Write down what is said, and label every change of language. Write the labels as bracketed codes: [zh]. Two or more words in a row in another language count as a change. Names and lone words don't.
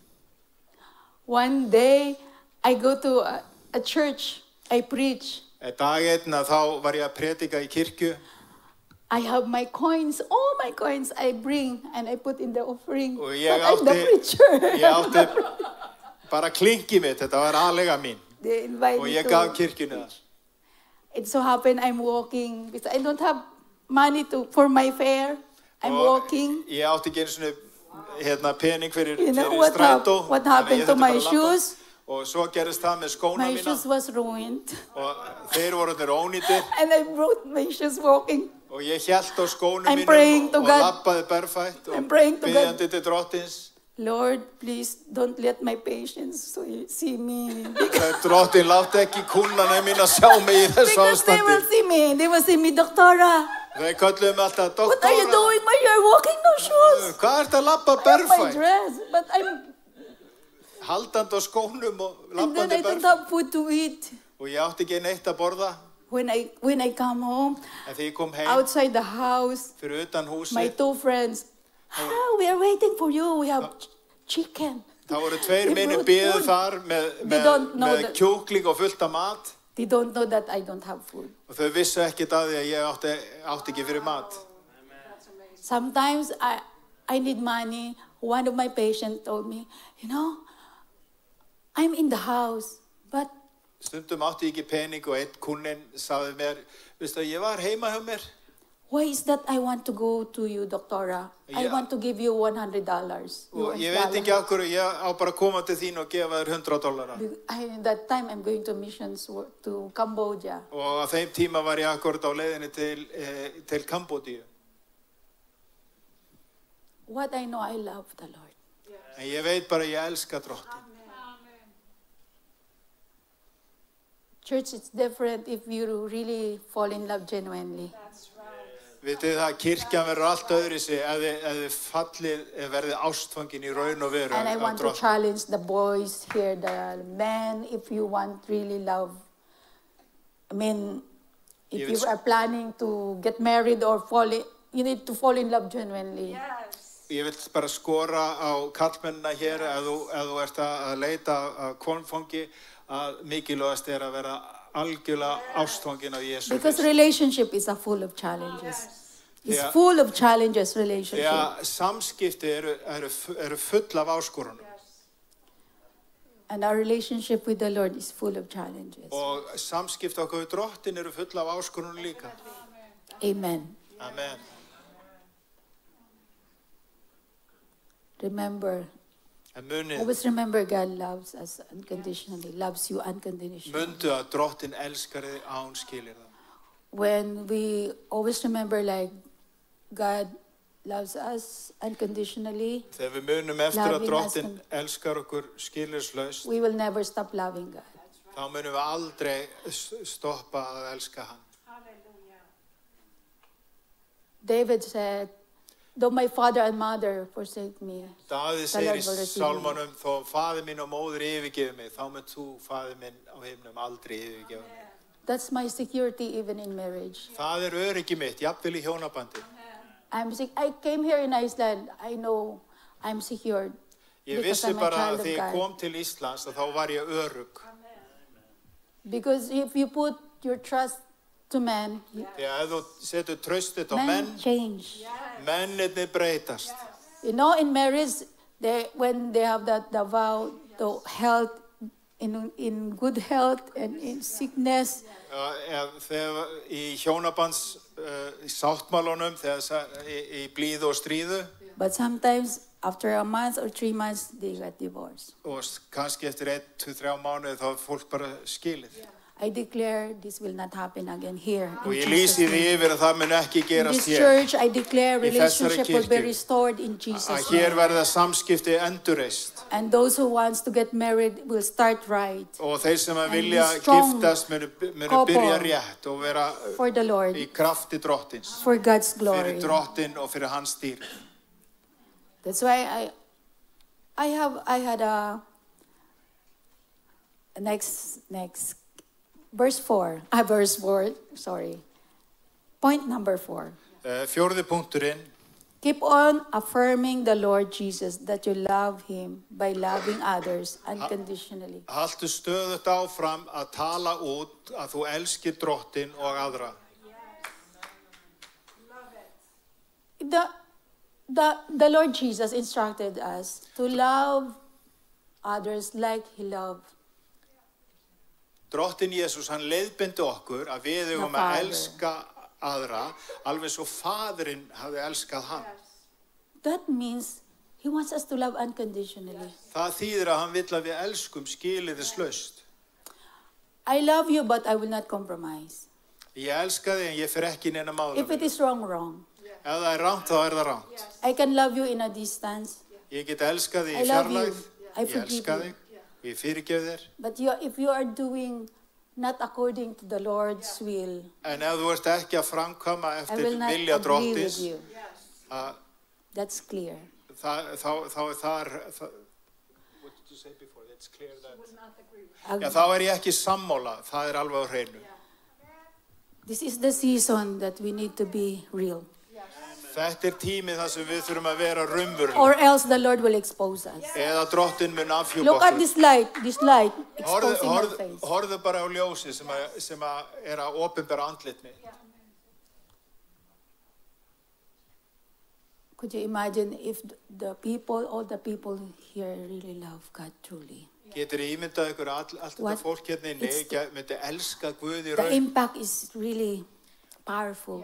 [en] One day, I go to a church, I preach. [is] Dag einn að þá var ég að predika í kirkju. [en] I have my coins, all my coins I bring and I put in the offering. [is] Og [en] But [is] ég [en] I'm the preacher. [is] átti bara klinkið mitt, þetta var aðlega mín. [en] They invite [is] Og [en] me [is] ég [en] to. [is] gaf kirkjunni það. [en] It so happened I'm walking because I don't have money for my fare. I'm walking. [is] Ég átti ekki einu svona pening fyrir [en] You know [is] strætó. [en] what [is] Þannig að [en] happened [is] ég [en] to [is] þurfti [en] my [is] bara að labba. [en] shoes? [is] Og svo gerist það með skóna [en] My [is] mína. [en] shoes was ruined. [is] Og þeir voru þeir ónýtir. [en] And I brought my shoes walking. [is] Og ég hélt á skónum [en] I'm praying [is] mínum [en] to [is] og [en] God. [is] labbaði berfætt og [en] I'm praying to God. [is] biðjandi til Drottins. [en] Lord, please don't let my patients see me. [is] Drottin, láttu ekki kúnnana mína sjá mig í þessu [en] Because they will [is] ástandi. [en] see me. They will see me, Doctora. [is] Þeir kölluðu mig alltaf, [en] What are you [is] doktora, [en] doing when you're walking no shoes? [is] hvað ert að labba [en] My [is] berfætt? [en] dress. But [is] Haldandi á skónum og [en] and then [is] labbandi [en] I don't [is] berfætt. [en] have food to eat. [is] Og ég átti ekki neitt að borða. [en] When I come home, [is] En þegar ég kom heim [en] outside the house, [is] fyrir utan [en] my [is] húsið, [en] two friends, we are waiting for you. We have chicken. [is] þá voru tveir [en] They [is] minni [en] brought [is] biðu [en] food. [is] þar [en] They don't know [is] með [en] that. [is] kjúkling og fullt af mat. [en] They don't know that I don't have food. [is] Og þau vissu ekkert að því að ég átti ekki fyrir mat. [en] Sometimes I need money. One of my patients told me, you know, I'm in the house, but [is] Stundum átti ég ekki pening og einn kúnninn sagði mér, veistu að ég var heima hjá mér. [en] why is that I want to go to you, Doctora? I Yeah. want to give you $100. [is] Og ég veit ekki af hverju, ég á bara að koma til þín og gefa þér $100. [en] That time I'm going to missions to Cambodia. [is] Og á þeim tíma var ég akkurat á leiðinni til Kambódíu. [en] What I know, I love the Lord. [is] En ég veit bara að ég elska Drottin. [en] Church is different if you really fall in love genuinely. [is] Vitið það, kirkjan verður allt öðruvísi ef þið verðið ástfangin í raun og veru [en] And I [is] af [en] want to [is] Drottni. [en] challenge the boys here, the men, if you want really love. I mean, if If you it's- are planning to get married or you need to fall in love genuinely. [is] Ég vil bara skora á karlmennina hér ef þú ert að leita að konfangi að mikilvægast að vera algjörlega ástfangin af Jesú [en] Because [is] Kristi. [en] relationship is full of challenges. It's Yeah. full of challenges, relationship. [is] Já, samskipti eru full af áskorunum [en] And our relationship with the Lord is full of challenges. [is] og samskipti okkar við Drottin eru full af áskorunum líka. [en] Amen. Amen. Remember, [is] En munið, [en] always remember God loves us unconditionally, loves you unconditionally. [is] mundu að Drottin elskar þig án skilir það. [en] When we always remember like God loves us unconditionally, [is] Þegar við munum eftir að [en] Loving [is] Drottin [en] us. [is] elskar okkur skilyrslaust, [en] we will never stop loving God. [is] þá munum við aldrei stoppa að elska hann. [en] David said, Though my father and mother forsake me, [is] Daði [en] the [is] segir [en] Lord [is] í [en] will receive me. [is] sálmanum, þó faðir minn og móðir yfirgefi mig, þá munt þú, faðir minn á himnum, aldrei yfirgefa mig. [en] That's my security even in marriage. [is] Það öryggi mitt, jafnvel í hjónabandi. [en] I came here in Iceland. I know I'm secured. [is] Ég [en] Because [is] vissi [en] I'm a [is] bara [en] child [is] að [en] of [is] þegar ég [en] God. [is] kom til Íslands að þá var ég örugg. [en] Because if you put your trust to man, [is] Þegar ef þú setur traustið á [en] men [is] menn, [en] change. [is] mennirnir breytast. [en] You know, in marriage, when they have the vow to health, in good health and in sickness, [is] Þegar í hjónabands sáttmálunum, þegar í blíðu og stríðu, [en] but sometimes after a month or 3 months, they got divorced. [is] og kannski eftir 1, 2, 3 mánuði þá er fólk bara skilið. [en] I declare this will not happen again here. [is] Og [en] In [is] ég [en] Jesus' [is] lýsi því [en] name. [is] yfir að það mun ekki [en] In [is] gerast [en] this [is] hér. [en] church, I declare [is] Í þessari [en] relationship will be [is] kirkju. [en] restored in [is] Að [en] Jesus' [is] hér [en] name. [is] verða samskipti endurreist. [en] And those who wants to get married will start right [is] Og þeir sem að [en] And [is] vilja [en] be strong [is] giftast munu [en] couple. [is] byrja rétt og vera [en] for the Lord, [is] í krafti drottins. [en] for God's [is] Fyrir [en] glory. [is] drottin og fyrir hans dýr. [en] That's why I had a next verse 4. Verse 4. Sorry. Point number 4. [is] Fjórði punkturinn. [en] Keep on affirming the Lord Jesus that you love Him by loving others unconditionally. [is] Haltu stöðugt áfram að tala út að þú elskir drottin og aðra. [en] The Lord Jesus instructed us to love others like He loved. [is] Drottin Jesús, hann leiðbeindi okkur að við eigum að [en] Father. [is] elska aðra alveg svo faðirinn hafði elskað hann. [en] That means He wants us to love unconditionally. [is] Það þýðir að hann vill að við elskum skilyrðislaust. [en] I love you, but I will not compromise. [is] Ég elska þig en ég fer ekki inn að mála [en] If it [is] mig. [en] is wrong, wrong. [is] Ef það er rangt, þá er það rangt. [en] I can love you in a distance, [is] Ég get elskað þig [en] I [is] í [en] love you. [is] fjarlægð. [en] I [is] Ég [en] forgive [is] elska [en] you. [is] þig. Ég fyrirgef þér. [en] but if you are doing not according to the Lord's will, [is] En ef þú ert ekki að framkvæma [en] I [is] eftir [en] will not [is] vilja [en] agree with [is] drottins, [en] you. [is] að [en] That's clear. [is] þá er það... [en] What did you say before? It's clear that... Ag- [is] Já, þá er ég ekki sammála. Það er alveg á hreinu. [en] This is the season that we need to be real. [is] Þetta er tímið þar sem við þurfum að vera raunveruleg. [en] Or else the Lord will expose us. [is] Eða drottin mun afhjúpa [en] Look at [is] okkur. [en] this light exposing our face. [is] Horfðu bara á ljósið sem að er að opinbera andlit mitt. [en] Could you imagine if all the people here really love God truly? [is] Getur ímyndað ykkur allt þetta [en] What? [is] fólk hérna inni myndi elska Guð í [en] The [is] raun. [en] impact is really powerful.